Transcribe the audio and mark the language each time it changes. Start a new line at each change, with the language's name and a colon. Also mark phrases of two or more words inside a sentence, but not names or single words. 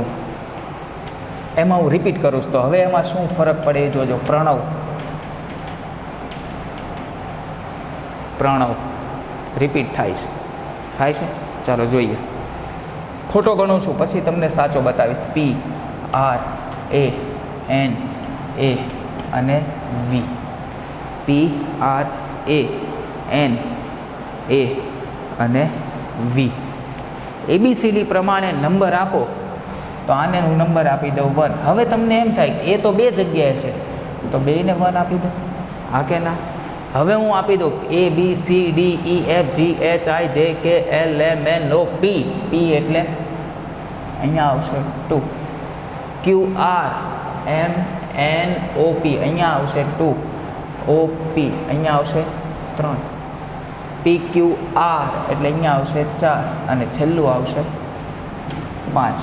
Gujarati: એમાં હું રિપીટ કરું છું, તો હવે એમાં શું ફરક પડે એ જોજો. પ્રણવ રિપીટ થાય છે. ચાલો જોઈએ. ખોટો ગણું છું, પછી તમને સાચો બતાવીશ. P R A N A અને V. P R A N A અને V. ABCD પ્રમાણે નંબર આપો તો આને હું નંબર આપી દઉં 1. હવે તમને એમ થાય એ તો 2 જગ્યાએ છે, તો 2 ને 1 આપી દો. હા કે ના? હવે હું આપી દઉં A B C D E F G H I J K L M N O P. P એટલે અહીંયા આવશે 2. Q R M N O P, અહીંયા આવશે 2. O P અહીંયા આવશે 3. P Q R એટલે અહીંયા આવશે 4 અને છેલ્લું આવશે 5.